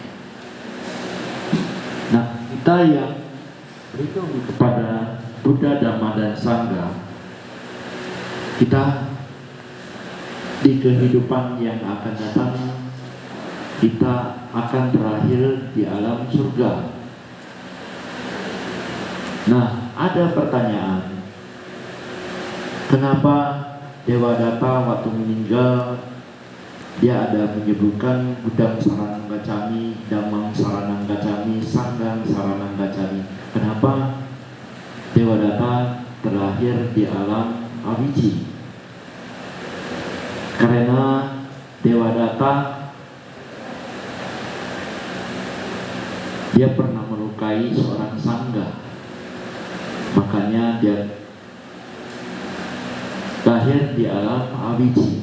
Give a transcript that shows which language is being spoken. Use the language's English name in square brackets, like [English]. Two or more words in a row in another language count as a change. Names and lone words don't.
[Indonesian] Nah, kita yang berlindung kepada Buddha, Dhamma, dan Sangha, kita di kehidupan yang akan datang, kita akan berakhir di alam surga. Nah, ada pertanyaan, kenapa Devadatta waktu meninggal dia ada menyebutkan [Pali] Buddham Saranang Gacchami, Dhammam Saranang Gacchami, Sangham Saranang Gacchami? [Indonesian] Kenapa Devadatta terlahir di alam awiji? Karena Devadatta dia pernah melukai seorang sangga, makanya dia lahir di alam awiji.